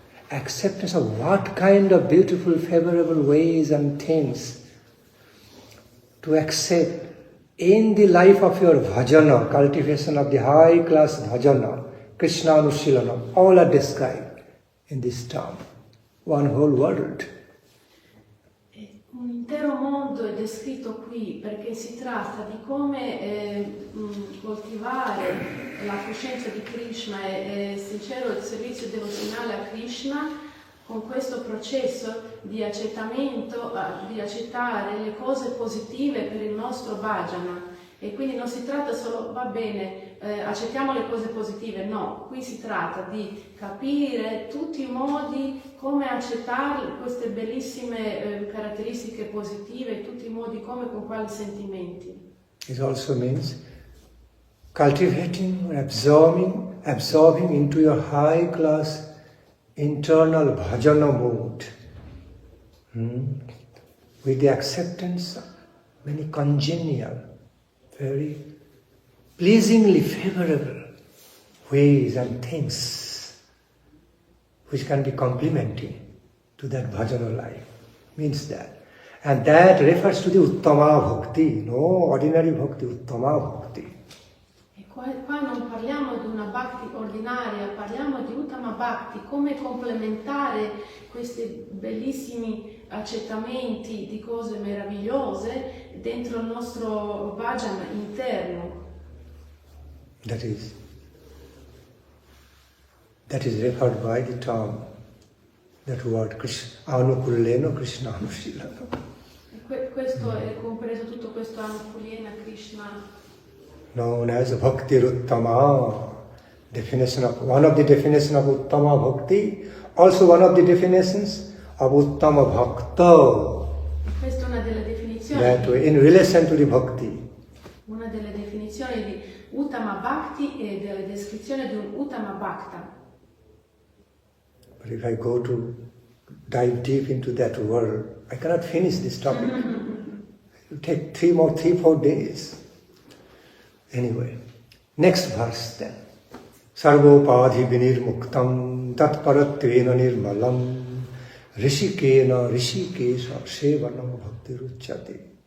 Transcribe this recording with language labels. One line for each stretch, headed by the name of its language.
English: Acceptance of what kind of beautiful, favorable ways and things to accept in the life of your bhajana, cultivation of the high class bhajana, Krishna Anushilana, all are described in this term. One whole world.
Italian: Un intero mondo è descritto qui perché si tratta di come coltivare la coscienza di Krishna e sincero il servizio devozionale a Krishna con questo processo di accettamento, di accettare le cose positive per il nostro bhajana. E quindi non si tratta solo, va bene, accettiamo le cose positive, no, qui si tratta di capire tutti i modi come accettare queste bellissime caratteristiche positive, tutti i modi come, con quali sentimenti.
English: It also means cultivating or absorbing into your high class internal bhajana mode with the acceptance of many congenial, very pleasingly favorable ways and things which can be complementing to that bhajana life. Means that. And that refers to the Uttama Bhakti, no ordinary Bhakti, Uttama Bhakti.
Italian: E qua non parliamo di una Bhakti ordinaria, parliamo di Uttama Bhakti, come complementare questi bellissimi accettamenti di cose meravigliose dentro il nostro bhajana interno.
English: That is referred by the term, that word Anukullena Krishna Anushilana.
Italian: Questo è compreso tutto questo Anukullena Krishna.
English: Known as Bhakti Uttama, one of the definitions of Uttama Bhakti, also one of the definitions of Uttama Bhakta.
Italian: Questa è una delle definizioni.
English: That way, in relation to the Bhakti.
Italian: Una delle definizioni di Uttama Bhakti e delle descrizioni di un Uttama Bhakta.
English: But if I go to dive deep into that world, I cannot finish this topic. It will take 3-4 days. Anyway, next verse then.
Sanskrit: Sarvopadhi vinirmuktam tatparatvena nirmalam rishikena rishikesha sevanam bhaktiruchyate.